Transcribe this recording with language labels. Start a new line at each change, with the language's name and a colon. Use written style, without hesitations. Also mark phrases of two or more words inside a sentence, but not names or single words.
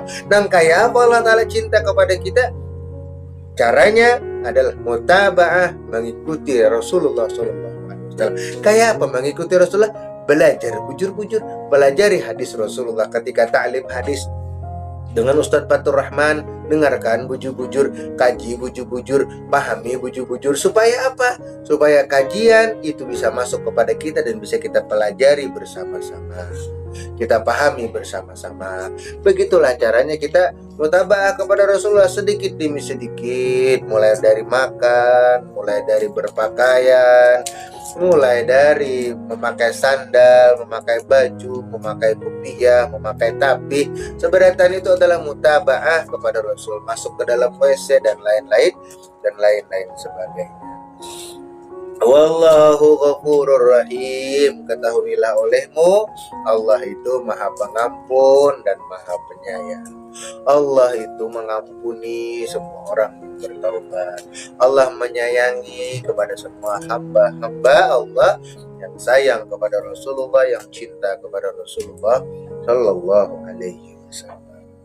Indonesian: Dan kayak apa Allah Ta'ala cinta kepada kita? Caranya adalah mutaba'ah, mengikuti Rasulullah SAW. Kayak apa mengikuti Rasulullah? Belajar bujur-bujur, pelajari hadis Rasulullah. Ketika ta'lim hadis dengan Ustadz Fatur Rahman, dengarkan bujur-bujur, kaji bujur-bujur, pahami bujur-bujur. Supaya apa? Supaya kajian itu bisa masuk kepada kita dan bisa kita pelajari bersama-sama, kita pahami bersama-sama. Begitulah caranya kita mutaba'ah kepada Rasulullah sedikit demi sedikit, mulai dari makan, mulai dari berpakaian, mulai dari memakai sandal, memakai baju, memakai kopiah, memakai tapih. Seberatan itu adalah mutaba'ah kepada Rasul, masuk ke dalam WC dan lain-lain sebagainya.
Arabic: والله غفور رحيم.
Indonesian: Ketahuilah olehmu, Allah itu maha pengampun dan maha penyayang. Allah itu mengampuni semua orang yang bertaubat. Allah menyayangi kepada semua hamba-hamba Allah yang sayang kepada Rasulullah, yang cinta kepada Rasulullah
Arabic: صلى الله عليه وسلم.